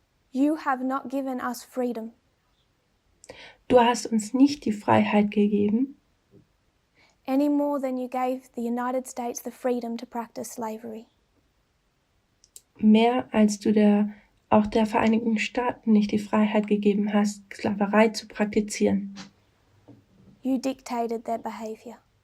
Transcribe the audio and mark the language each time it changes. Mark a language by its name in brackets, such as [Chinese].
[English] You have not given us freedom. [German] Du hast uns nicht die Freiheit gegeben, [English] Any more than you gave the United States the freedom to practice slavery. [German] mehr als du auch der Vereinigten Staaten nicht die Freiheit gegeben hast, Sklaverei zu praktizieren. [English] You dictated their behavior.